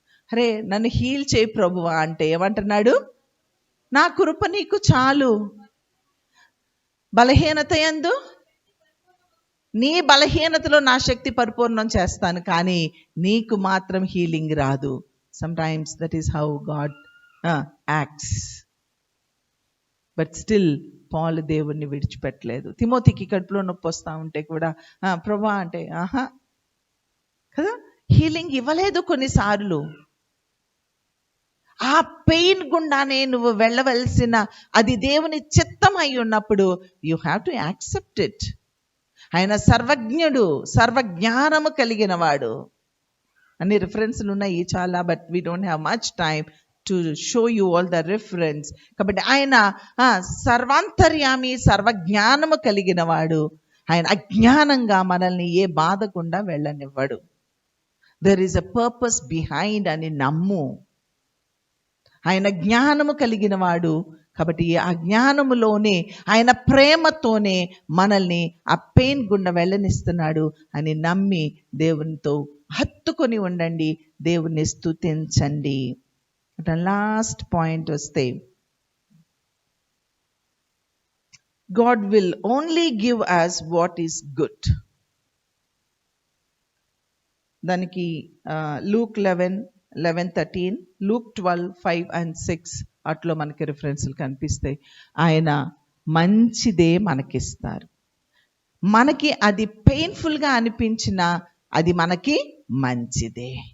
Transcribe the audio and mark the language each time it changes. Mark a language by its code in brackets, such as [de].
[te] అరే, నన్ను హీల్ చేయి ప్రభువా అంటే ఏమంటున్నాడు? నా కృప నీకు చాలు. బలహీనత యందు నీ బలహీనతలో నా శక్తి పరిపూర్ణం చేస్తాను, కానీ నీకు మాత్రం హీలింగ్ రాదు. [en] Sometimes that is how God acts. But still [te] దేవుణ్ణి విడిచిపెట్టలేదు. తిమోతికి కడుపులో నొప్పి వస్తూ ఉంటే కూడా ప్రభా అంటే కదా. హీలింగ్ ఇవ్వలేదు కొన్నిసార్లు. ఆ పెయిన్ గుండానే నువ్వు వెళ్ళవలసిన, అది దేవుని చిత్తం అయి ఉన్నప్పుడు [en] You have to accept it. [te] ఆయన సర్వజ్ఞుడు, సర్వజ్ఞానము కలిగిన వాడు. అన్ని రిఫరెన్స్లు ఉన్నాయి చాలా, [en] But we don't have much time to show you all the reference. [te] కాబట్టి ఆయన సర్వాంతర్యామి, సర్వజ్ఞానము కలిగిన వాడు. ఆయన అజ్ఞానంగా మనల్ని ఏ బాధ గుండా వెళ్ళనివ్వడు. [en] there is a purpose behind [te] అని నమ్ము. ఆయన జ్ఞానము కలిగిన వాడు కాబట్టి ఆ జ్ఞానములోనే, ఆయన ప్రేమతోనే మనల్ని ఆ పెయిన్ గుండా వెళ్ళనిస్తున్నాడు అని నమ్మి దేవునితో హత్తుకొని ఉండండి, దేవుని స్తుతించండి. లాస్ట్ పాయింట్ వస్తే, [en] God will only give us what is good. [te] దానికి లూక్ 11:13, లూక్ 12:5 and 6 అట్లో మనకి రిఫరెన్స్లు కనిపిస్తాయి. ఆయన మంచిదే మనకిస్తారు. మనకి అది పెయిన్ఫుల్గా అనిపించినా అది మనకి మంచిదే.